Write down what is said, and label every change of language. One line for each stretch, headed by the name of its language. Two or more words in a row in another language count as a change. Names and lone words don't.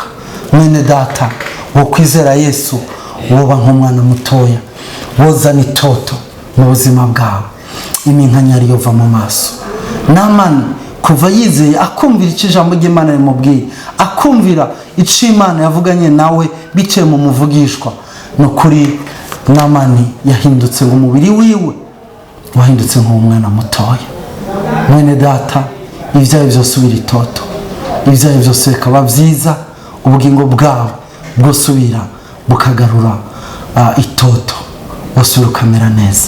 Rundi: Mwene data, wo kwizera Yesu woba nk'umwana mutoya, wozana itoto mu buzima bwawe, iminkanyari yova mu maso. Namani kuva yizeye akumvira icyo ijambo ry'Imana rimubwiye, akumvira icyo Imana yavuganye nawe biciye mu muvugishwa, no kuri Namani yahindutse ngo umubiri wiwe wahindutse nk'umwana mutoya. Mwene data, ibyawe byose ubira itoto, ibyawe byose bikaba byiza, ubugingo bwawe bwosubira bukagarura itoto, wasubira ukamera neza.